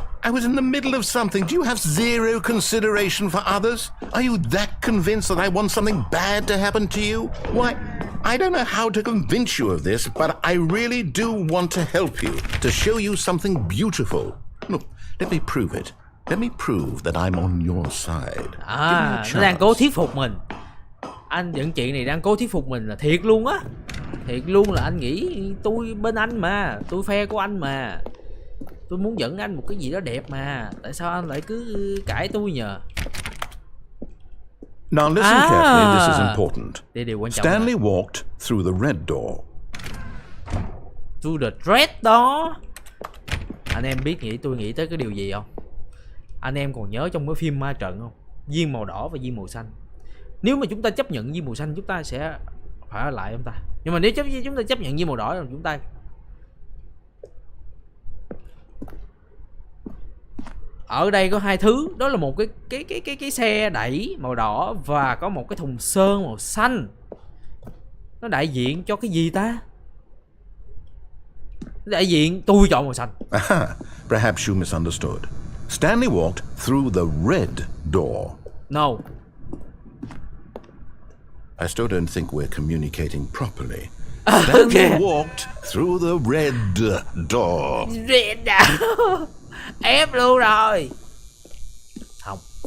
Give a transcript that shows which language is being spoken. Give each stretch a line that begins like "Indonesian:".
English: I was in the middle of something. Do you have zero consideration for others? Are you that convinced that I want something bad to happen to you? Why, I don't know how to convince you of this, but I really do want to help you, to show you something beautiful. Look, let me prove it. Let me prove that I'm on your side.
Vietnamese: Nó đang cố thuyết phục mình. Anh dẫn chuyện này đang cố thuyết phục mình là thiệt luôn á. Thiệt luôn là anh nghĩ tôi bên anh mà, tôi phe của anh mà. Tôi muốn dẫn anh một cái gì đó đẹp mà. Tại sao anh lại cứ cãi tôi nhờ?
English: Now listen carefully, this is important.
Vietnamese: Đây điều quan trọng.
English: Stanley walked through the red door. To the red door.
Vietnamese: Anh em biết tôi nghĩ tới cái điều gì không? Anh em còn nhớ trong cái phim ma trận không? Viên màu đỏ và viên màu xanh. Nếu mà chúng ta chấp nhận viên màu xanh, chúng ta sẽ phải ở lại không ta? Nhưng mà nếu chúng ta chấp nhận viên màu đỏ thì chúng ta ở đây có hai thứ, đó là một cái xe đẩy màu đỏ và có một cái thùng sơn màu xanh. Nó đại diện cho cái gì ta? Đại diện tôi chọn màu xanh.
English: Aha, perhaps you misunderstood. Stanley walked through the red door. No. I still don't think we're communicating properly. Stanley walked through the red door. Red door.
Vietnamese: Ép luôn rồi. Không.